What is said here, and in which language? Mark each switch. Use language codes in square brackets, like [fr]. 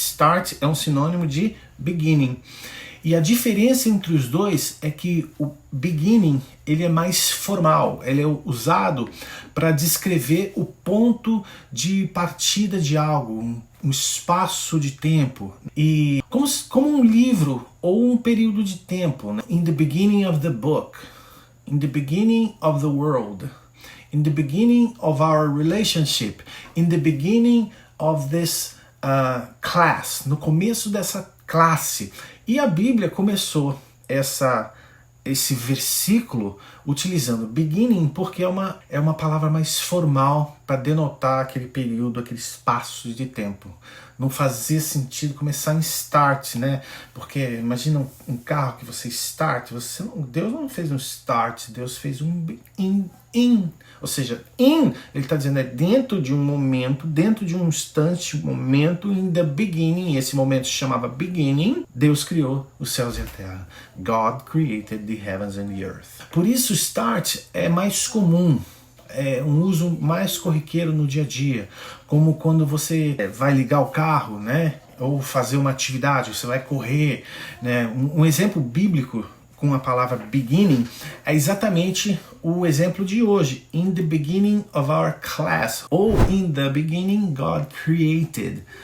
[pt] Start é um sinônimo de beginning. E a diferença entre os dois é que o beginning ele é mais formal, ele é usado para descrever o ponto de partida de algo, um espaço de tempo. E como um livro ou um período de tempo. Né? [en] In the beginning of the book, in the beginning of the world, in the beginning of our relationship, in the beginning of this class, [pt] no começo dessa classe. E a Bíblia começou esse versículo utilizando beginning porque é uma palavra mais formal para denotar aquele período, aquele espaço de tempo. Não fazia sentido começar em start, né? Porque imagina um carro que você start, Deus não fez um start, Deus fez um in. Ou seja, ele está dizendo é dentro de um momento, dentro de um instante, momento, [en] in the beginning, [pt] esse momento se chamava beginning, Deus criou os céus e a terra. [en] God created the heavens and the earth. [pt] Por isso, start é mais comum, é um uso mais corriqueiro no dia a dia, como quando você vai ligar o carro, né? Ou fazer uma atividade, você vai correr, né? Um exemplo bíblico com a palavra beginning é exatamente o exemplo de hoje. [en] In the beginning of our class. Ou in the beginning God created.